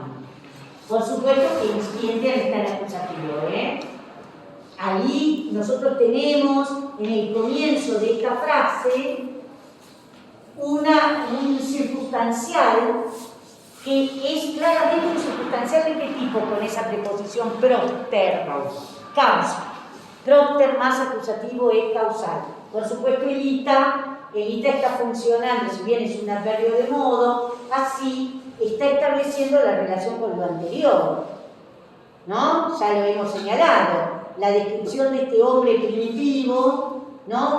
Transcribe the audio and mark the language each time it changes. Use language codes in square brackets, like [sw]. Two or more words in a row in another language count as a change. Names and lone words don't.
[es] Por supuesto que inscientiam está en acusativo, Ahí nosotros tenemos en el comienzo de esta frase un circunstancial que es claramente un circunstancial de qué tipo con esa preposición propter, causa. Propter más acusativo es causal. Por supuesto el ita está funcionando, si bien es un adverbio de modo, así está estableciendo la relación con lo anterior, ¿no? Ya lo hemos señalado. La descripción de este hombre primitivo, ¿no?